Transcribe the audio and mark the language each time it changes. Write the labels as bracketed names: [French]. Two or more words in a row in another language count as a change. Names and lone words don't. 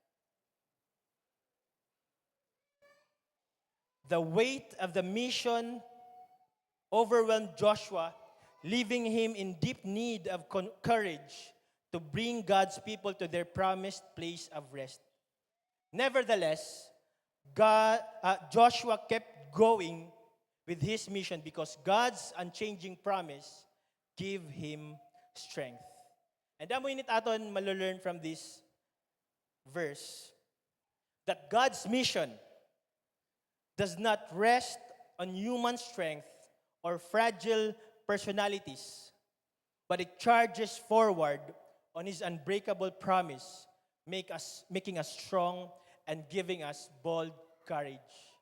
[English] The weight of the mission overwhelmed Joshua, leaving him in deep need of courage to bring God's people to their promised place of rest. Nevertheless, Joshua kept going with his mission because God's unchanging promise gave him strength. And [Hiligaynon] damo init aton malulearn [English] from this verse that God's mission does not rest on human strength or fragile personalities, but it charges forward on His unbreakable promise, making us strong and giving us bold courage.